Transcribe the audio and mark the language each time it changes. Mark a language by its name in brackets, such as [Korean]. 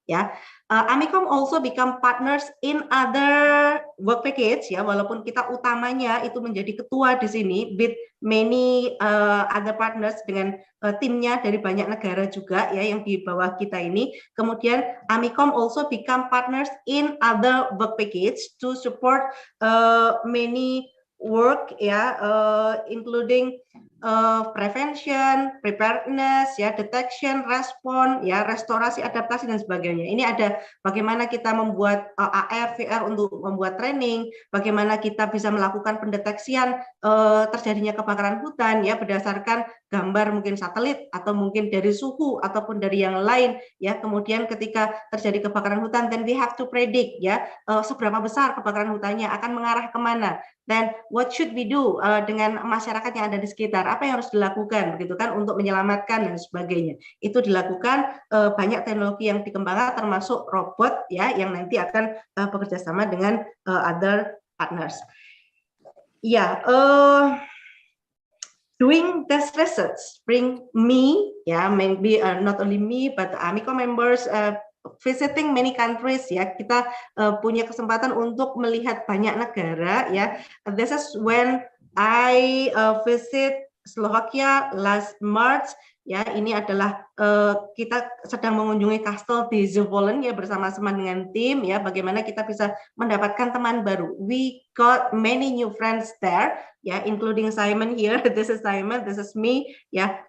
[English] Ya, Amikom also become partners in other work package. [Indonesian] Ya, walaupun kita utamanya itu menjadi ketua di sini [English] with many other partners [Indonesian] dengan timnya dari banyak negara juga, ya, yang di bawah kita ini. [English] Kemudian Amikom also become partners in other work package to support many work, ya, including prevention, preparedness, ya, detection, respon, ya, [Indonesian] restorasi, adaptasi dan sebagainya. Ini ada bagaimana kita membuat AR, VR untuk membuat training, bagaimana kita bisa melakukan pendeteksian terjadinya kebakaran hutan, ya, berdasarkan gambar mungkin satelit atau mungkin dari suhu ataupun dari yang lain, ya. Kemudian ketika terjadi kebakaran hutan, [English] then we have to predict, [Indonesian] ya, seberapa besar kebakaran hutannya, akan mengarah kemana. Dan [English] what should we do [Indonesian] dengan masyarakat yang ada di sekitar? Apa yang harus dilakukan, begitu kan, untuk menyelamatkan dan sebagainya. Itu dilakukan banyak teknologi yang dikembangkan, termasuk robot, ya, yang nanti akan bekerja sama dengan [English] other partners. Ya, doing this research bring me, ya, maybe not only me but Amikom members visiting many countries, ya. [Indonesian] Kita punya kesempatan untuk melihat banyak negara, ya. [English] This is when I visit Slovakia last March. [Indonesian] Ya, ini adalah kita sedang mengunjungi kastel di Zvolen, ya, bersama-sama dengan tim, ya, bagaimana kita bisa mendapatkan teman baru. [English] We got many new friends there, ya, including Simon here. This is Simon, this is me, ya.